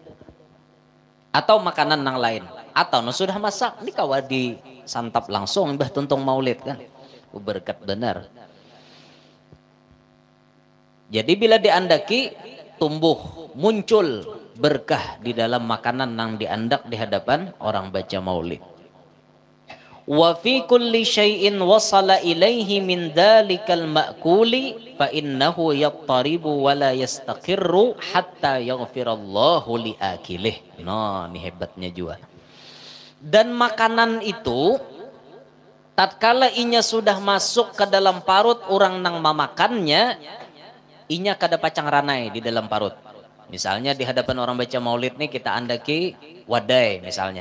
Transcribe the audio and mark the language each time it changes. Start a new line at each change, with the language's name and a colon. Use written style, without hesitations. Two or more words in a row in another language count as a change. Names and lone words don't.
Banjar: Atau makanan nang lain, atau nang sudah masak, ini kawa disantap langsung mbah tuntung maulid kan. Berkat benar. Jadi bila diandaki tumbuh muncul berkah di dalam makanan nang diandak di hadapan orang baca maulid.
Arabic: وفي كل شيء وصل إليه من ذلك المأكول فإنه يضطرب ولا يستقر حتى يغفر الله لآكله.
Banjar: Nah, ini hebatnya juga. Dan makanan itu tatkala inya sudah masuk ke dalam parut orang nang memakannya, inya kada pacang ranai di dalam parut. Misalnya di hadapan orang baca maulid nih kita andaki wadai misalnya.